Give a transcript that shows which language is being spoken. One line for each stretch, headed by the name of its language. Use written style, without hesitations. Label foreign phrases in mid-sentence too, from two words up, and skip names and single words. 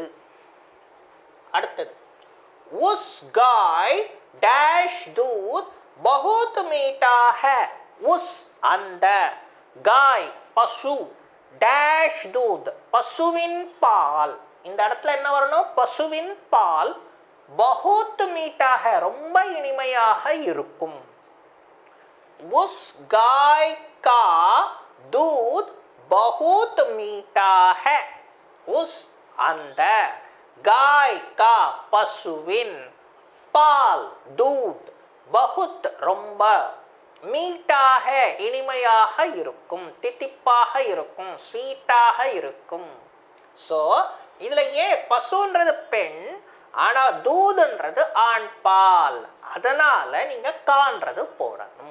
Hindi: அடுத்தது उस गाय डैश दूध बहुत मीठा है.
Tamil: உஸ் அந்த, காய் பசு,
Hindi: डैश दूध
Tamil: பசுவின் பால். இந்த இடத்துல என்ன வரணும், பசுவின் பால்
Hindi: बहुत मीठा है,
Tamil: ரொம்ப இனிமையாக இருக்கும்.
Hindi: उस गाय का दूध बहुत मीठा है.
Tamil: उस அந்த
Hindi: गाय का
Tamil: பசுவின் பால்
Hindi: दूध बहुत
Tamil: ரொம்ப
Hindi: मीठा है
Tamil: இனிமையாக இருக்கும், தித்திப்பாக இருக்கும், ஸ்வீட்டாக இருக்கும். ஸோ இதுல ஏன் பசுன்றது பெண் ஆனா தூதுன்றது ஆண் பால், அதனால நீங்க காண்றது போடணும்.